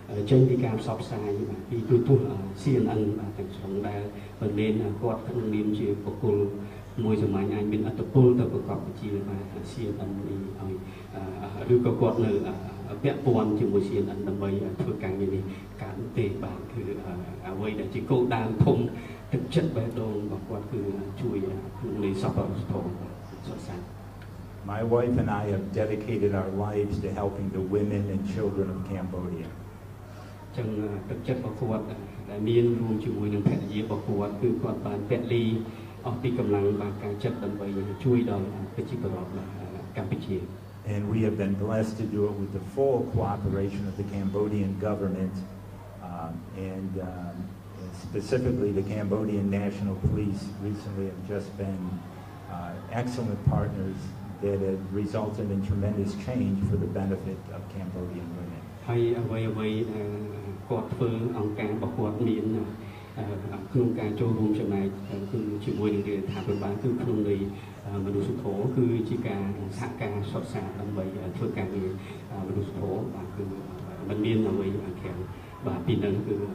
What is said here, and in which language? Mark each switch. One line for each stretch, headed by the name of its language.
Khmer: ចេញពីការផ្សព្វផ្សាយពីទូទស្សន៍ CNN ទាំងស្រុងដែលមិនមែនគាត់ក្នុងនាមជាបុគ្គលមួយសម័យអាចមានអត្តពលទៅប្រកបវិជ្ជាCNN នេះឲ្យឬក៏គាត់នៅពាក់ព័ន្ធជាមួយ CNN ដើម្បីធ្វើការងារនេះកើតទេបាទគឺអ្វីដែលជាគោលដៅធំទឹកចិត្តបេះដូងរបស់គាត់គឺជួយក្នុងន័យសប្បុរសធម៌សុខសាន្ត
English: My wife and I have dedicated our lives to helping the women and children of Cambodia.
Khmer: ចឹងទឹកចិត្តរបស់គាត់ដែលមានរួមជាមួយនឹងភរិយារបស់គាត់គឺគាត់បានពលីអស់ពីកម្លាំងបានការចិត្តដើម្បីជួយដល់ប្រជាពលរដ្ឋកម្ពុជា
English: And we have been blessed to do it with the full cooperation of the Cambodian government and specifically the Cambodian National Police recently have just been excellent partners that have resulted in tremendous change for the benefit of Cambodian women.
Khmer: ហើយអ្វីដែលគាត់ធ្វើអង្គការរបស់គាត់មានក្នុងការចូលរួមចំណែកគឺជាមួយនឹងរដ្ឋាភិបាលគឺក្នុងន័យមនុស្សធម៌គឺជាការសហការសុខសាន្តដើម្បីធ្វើការងារមនុស្សធម៌បាទគឺមិនមានអ្វីខាងបាទពីនឹងគឺ